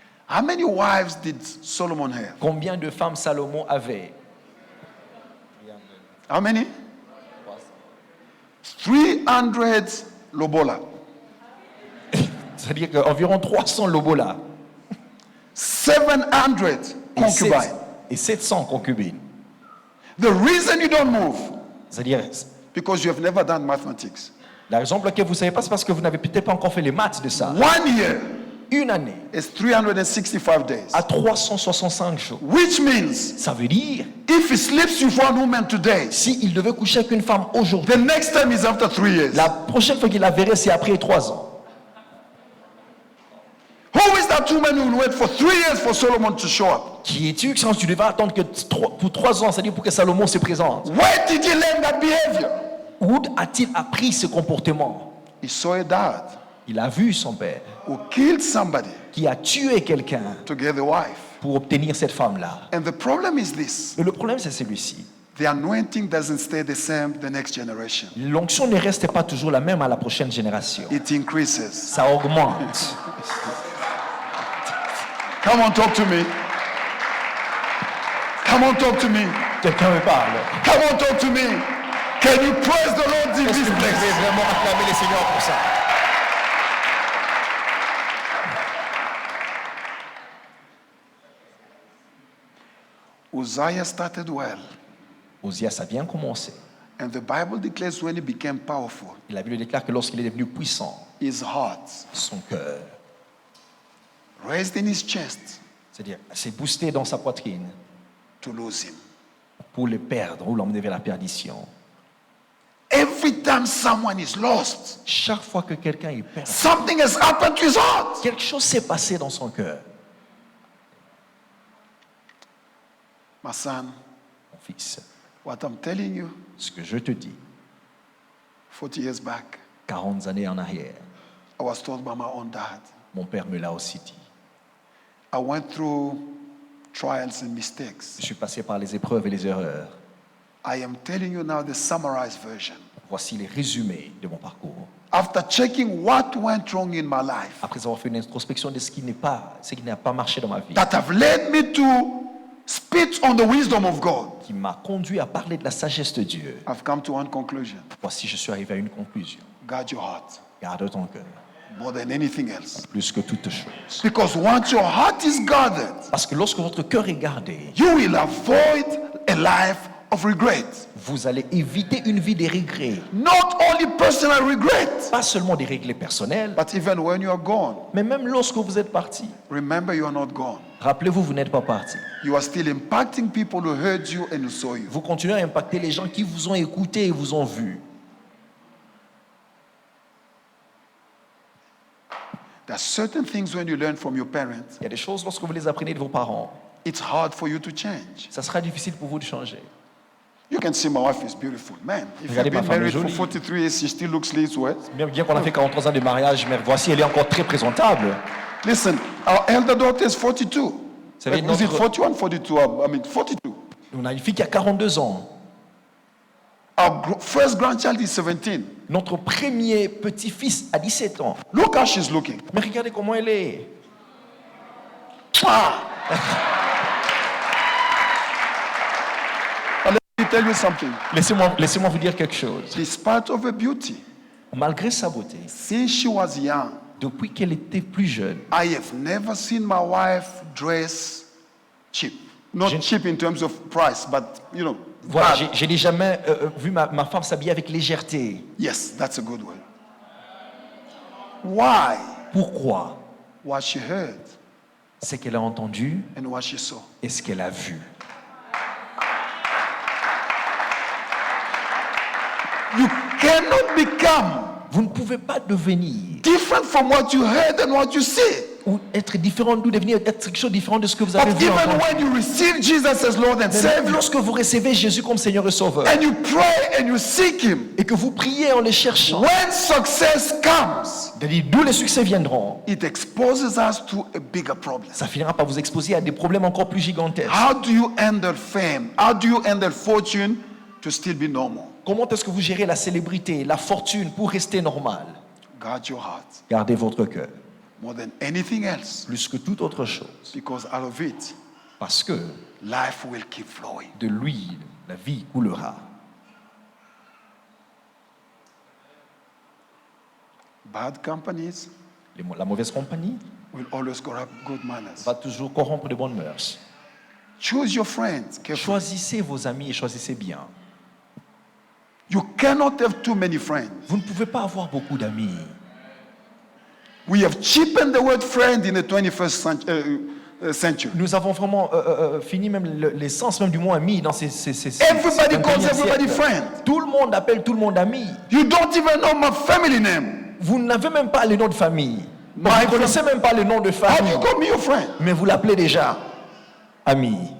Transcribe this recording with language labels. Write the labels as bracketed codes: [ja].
[en] How many wives did Solomon have? [fr] Combien de femmes Salomon avait? [en] How many? 300 lobola. [fr] C'est-à-dire qu'environ 300 lobola [en] 700 [fr] et concubines. [en] 700 concubines. The reason you don't move, [fr] C'est-à-dire, [en] because you have never done mathematics. [fr] la raison pour laquelle vous ne savez pas, c'est parce que vous n'avez peut-être pas encore fait les maths de ça. [en] 1 year [fr] Une année [en] is 365 days. [fr] à 365 jours. [en] Which means [fr] Ça veut dire, [en] if he sleeps with one woman today, [fr] s'il devait coucher avec une femme aujourd'hui, [en] the next time is after 3 years. [fr] la prochaine fois qu'il la verrait, c'est après 3 ans. [en] Who is that woman who will wait for 3 years for Solomon to show up? [fr] Qui es-tu que tu devais attendre que pour 3 ans, c'est-à-dire pour que Salomon se présente? [en] Where did he learn that behavior? [fr] Où a-t-il appris ce comportement? [en] He saw a dad [fr] Il a vu son père [en] who killed somebody [fr] qui a tué quelqu'un [en] to get the wife. [fr] pour obtenir cette femme-là. [en] And the problem is this. [fr] Et le problème, c'est celui-ci. [en] The anointing doesn't stay the same the next generation. [fr] L'onction ne reste pas toujours la même à la prochaine génération. [en] It increases. [fr] Ça augmente. [en] Come on, talk to me. Come on, talk to me. [fr] Quelqu'un me parle. [en] Come on, talk to me. Can you praise the Lord in [fr] Est-ce [en] this [fr] que vous [en] place? [fr] pouvez vraiment acclamer les Seigneurs pour ça? [en] Uzziah started well. [fr] Osias a bien commencé. [en] And the Bible declares when he became powerful, [fr] Et la Bible déclare que lorsqu'il est devenu puissant, [en] his heart [fr] son cœur, [en] raised in his chest [fr] c'est-à-dire s'est boosté dans sa poitrine [en] to lose him. [fr] pour le perdre ou l'emmener vers la perdition. [en] Every time someone is lost, [fr] Chaque fois que quelqu'un est perdu, [en] something has happened to his heart. [fr] quelque chose s'est passé dans son cœur. [en] My son, [fr] Mon fils, [en] what I'm telling you, [fr] ce que je te dis, [en] 40 years back, [fr] 40 années en arrière, [en] I was told by my own dad. [fr] mon père me l'a aussi dit. [en] I went through trials and mistakes. [fr] Je suis passé par les épreuves et les erreurs. [en] I am telling you now the summarized version. [fr] Voici les résumés de mon parcours. [en] After checking what went wrong in my life, [fr] Après avoir fait une introspection de ce qui n'a pas marché dans ma vie, [en] that have led me to spit on the wisdom of God, [fr] qui m'a conduit à parler de la sagesse de Dieu, [en] I've come to one conclusion. [fr] voici, je suis arrivé à une conclusion. [en] Guard your heart [fr] Garde ton cœur, [en] more than anything else. [fr] plus que toute chose. [en] Because once your heart is guarded, [fr] Parce que lorsque votre cœur est gardé, [en] you will avoid a life of regret. [fr] vous allez éviter une vie des regrets. [en] Not only personal regret, [fr] Pas seulement des regrets personnels, [en] but even when you are gone. [fr] mais même lorsque vous êtes parti. [en] Remember, you are not gone. [fr] Rappelez-vous, vous n'êtes pas parti. [en] You are still impacting people who heard you and who saw you. [fr] Vous continuez à impacter les gens qui vous ont écouté et vous ont vu. [en] There are certain things when you learn from your parents, [fr] Il y a des choses lorsque vous les apprenez de vos parents, [en] it's hard for you to change. [fr] ça sera difficile pour vous de changer. [en] You can see my wife is beautiful. Man, if you've [fr] Regardez ma [en] been [fr] femme est [en] married for [fr] jolie. [en] 43 years, she still looks this way. [fr] Bien qu'on a fait 43 ans de mariage, mais voici, elle est encore très présentable. [en] Listen, our elder daughter is 42. [fr] savez, [en] Is it [fr] notre- [en] 41, 42? I mean, 42. [fr] On a une fille qui a 42 ans. [en] Our first grandchild is 17. [fr] Notre premier petit-fils a 17 ans. [en] Look how she's looking. [fr] Mais regardez comment elle est. Ah! [en] Now, let me tell you something. [fr] Laissez-moi vous dire quelque chose. [en] Despite of her beauty, [fr] Malgré sa beauté, [en] since she was young, [fr] depuis qu'elle était plus jeune, [en] I have never seen my wife dress cheap. Not [fr] Je- [en] cheap in terms of price, but you know. [fr] voilà, [en] bad. [fr] je n'ai jamais vu ma femme s'habiller avec légèreté. [en] Yes, that's a good word. Why? [fr] Pourquoi? [en] What she heard [fr] C'est qu'elle a entendu [en] and what she saw. [fr] et ce qu'elle a vu. [en] You cannot become [fr] Vous ne pouvez pas devenir [en] different from what you heard and what you see. [fr] ou être différent, ou devenir être quelque chose de différent de ce que vous avez [en] But [fr] vu. [en] even [fr] entendu. [en] when you receive Jesus as Lord and [fr] Mais même [en] Savior, [fr] lorsque vous recevez Jésus comme Seigneur et Sauveur [en] and you pray and you seek Him, [fr] et que vous priez en les cherchant, [en] when success comes, [fr] c'est-à-dire d'où les succès viendront, [en] it exposes us to a bigger problem. [fr] ça finira par vous exposer à des problèmes encore plus gigantesques. [en] How do you handle fame? How do you handle fortune to still be normal? [fr] Comment est-ce que vous gérez la célébrité, la fortune pour rester normal? [en] Guard your heart [fr] Gardez votre cœur, [en] more than anything else, [fr] plus que toute autre chose, [en] because out of it, [fr] parce que [en] life will keep flowing. [fr] de lui, la vie coulera. [en] Bad companies [fr] La mauvaise compagnie [en] will always corrupt good manners. [fr] va toujours corrompre de bonnes mœurs. [en] Choose your friends carefully. [fr] Choisissez vos amis et choisissez bien. [en] You cannot have too many friends. [fr] Vous ne pouvez pas avoir beaucoup d'amis. [en] We have cheapened the word friend in the 21st century. [fr] Nous avons vraiment fini même l'essence même du mot ami dans ces [en] Everybody [fr] 21e [en] calls everybody [fr] siècle. [en] friend. [fr] Tout le monde appelle tout le monde ami. [en] You don't even know my family name. [fr] Vous n'avez même pas le nom de famille. Vous [en] My [fr] ne connaissez même pas le nom de [en] How do [fr] famille. [en] you call me your friend? [fr] Mais vous l'appelez déjà ami.